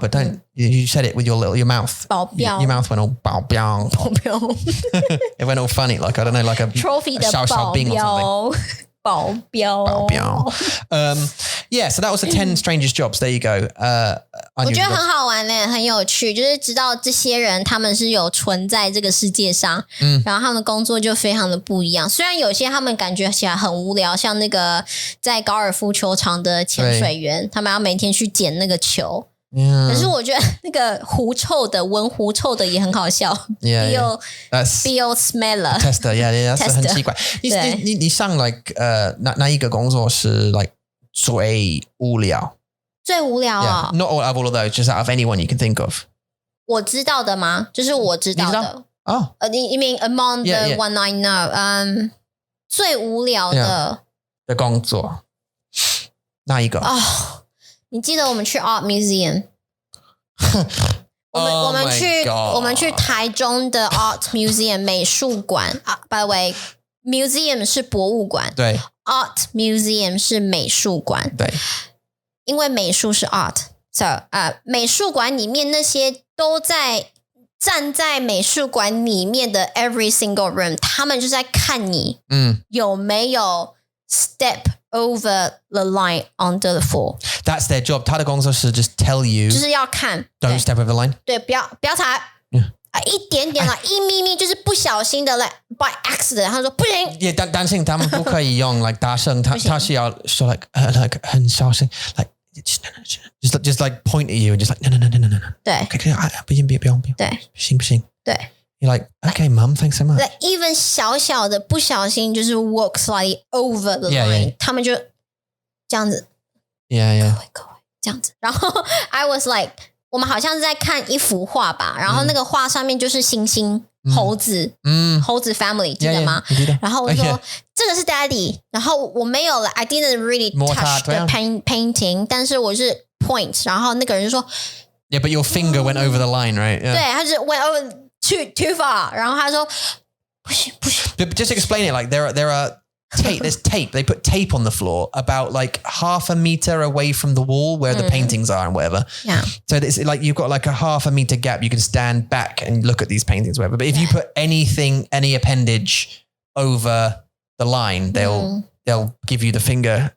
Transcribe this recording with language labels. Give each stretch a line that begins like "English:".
English: But don't you said it with your mouth.
Chinese: 保镖
English: Your mouth went all 保镖.
Chinese: 保镖
English: It went all funny, like I don't know, like a trophy 的 Xiao
Chinese: 保
English: Bing or something.
Chinese: 镖。保镖。保镖.
English: Yeah, so that was the 10 strangest jobs. There you go.
Chinese: 我觉得很好玩呢，很有趣，就是知道这些人他们是有存在这个世界上，然后他们的工作就非常的不一样。虽然有些他们感觉起来很无聊，像那个在高尔夫球场的潜水员，他们要每天去捡那个球。可是我觉得那个狐臭的闻狐臭的也很好笑。
English: Yeah, Bio smeller tester. Yeah, that's
Chinese: 很奇怪。你上 like 哪一个工作是 like 最无聊？最无聊啊
English: Not all of those, just out of anyone you can think of.
Chinese: 我知道的吗？就是我知道的。哦，
English: 你 mean among the one I know？
Chinese: 最无聊的工作哪一个？哦，你记得我们去 Art Museum？ 我们去台中的 Art Museum 美术馆。
English: By the way, museum
Chinese: 是博物馆，对，Art Museum 是美术馆，对，因为美术是 art，so 美术馆里面那些都在站在美术馆里面的
English: every single room，
Chinese: 他们就在看你，有没有
English: step over the line onto the floor。 That's their job.
Chinese: 他的工作是
English: just tell you，
Chinese: 就是要看
English: don't step over the line。
Chinese: 对，不要踩。一点点啦，一咪咪就是不小心的
English: like by accident，
Chinese: 他说不行。也担心他们不可以用 like 大声，他是要说 like 很小声 like
English: just like point at you and just like no。
Chinese: 对，不行，不用，对，不行。对。
English: You're like, okay, mum, thanks so much.
Chinese: Like even 小小的不小心就是
English: walk slightly over the line，
Chinese: 他们就这样子。
English: Yeah.
Chinese: 各位这样子。然后 I was like， 我们好像是在看一幅画吧，然后那个画上面就是猩猩、猴子，猴子 family 记得吗？然后我说这个是 daddy， 然后我没有了
English: I didn't really touch the painting，
Chinese: 但是我是 point， 然后那个人就说
English: Yeah, but your finger went over the line, right? Yeah.
Chinese: 对，他就是
English: went over too far，
Chinese: 然后他说不行。
English: But just explain it, like there are tape, there's tape. They put tape on the floor about like half a meter away from the wall where the paintings are and whatever. Yeah. So it's like you've got like a half a meter gap. You can stand back and look at these paintings, whatever. But if you put any appendage over the line, they'll give you the finger.